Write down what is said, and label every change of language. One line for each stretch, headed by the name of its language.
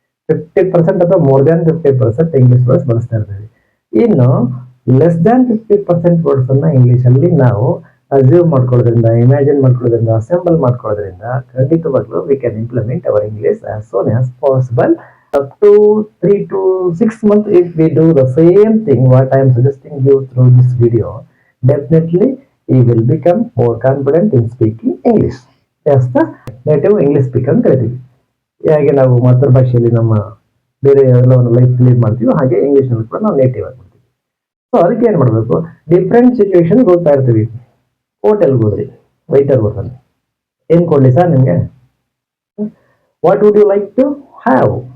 Kannada: 50% ಅಥವಾ
English: more than 50% English words
Kannada: ಬಳಸ್ತಾ ಇರ್ತೀವಿ. ಇನ್ನು ಲೆಸ್ ದ್ಯಾನ್ 50% ವರ್ಡ್ಸ್ ಅನ್ನ ಇಂಗ್ಲಿಷ್ ಅಲ್ಲಿ ನಾವು ಅಸ್ಯೂಮ್ ಮಾಡ್ಕೊಳ್ಳೋದ್ರಿಂದ, ಇಮ್ಯಾಜಿನ್ ಮಾಡ್ಕೊಳ್ಳೋದ್ರಿಂದ, ಅಸೆಂಬಲ್ ಮಾಡ್ಕೊಳ್ಳೋದ್ರಿಂದ ಖಂಡಿತವಾಗ್ಲೂ
English: We can implement our English as soon as possible. Up to 3 to 6 months, if we do the same thing what I am suggesting you through this video, definitely you will become more confident in speaking English as the native English speaker
Kannada: ಅಂತ ಕರಿತೀವಿ. ಹೇಗೆ ನಾವು ಮಾತೃಭಾಷೆಯಲ್ಲಿ ನಮ್ಮ ಬೇರೆ ಎಲ್ಲ ಒಂದು life lead ಮಾಡ್ತೀವಿ, ಹಾಗೆ ಇಂಗ್ಲಿಷ್ ನಲ್ಲಿ ಕೂಡ ನಾವು ನೇಟಿವ್ ಆಗಿ ಮಾಡ್ತೀವಿ. ಸೊ ಅದಕ್ಕೆ ಏನ್ ಮಾಡಬೇಕು? ಡಿಫ್ರೆಂಟ್ ಸಿಚುವೇಶನ್ ಹೋಗ್ತಾ ಇರ್ತೀವಿ. ಹೋಟೆಲ್ಗೆ ಹೋದ್ರಿ, ವೈಟರ್ ಬರ್ತಾನೆ, ಏನ್ ಕೊಡ್ಲಿ ಸರ್ ನಿಮ್ಗೆ,
English: What would you like to have?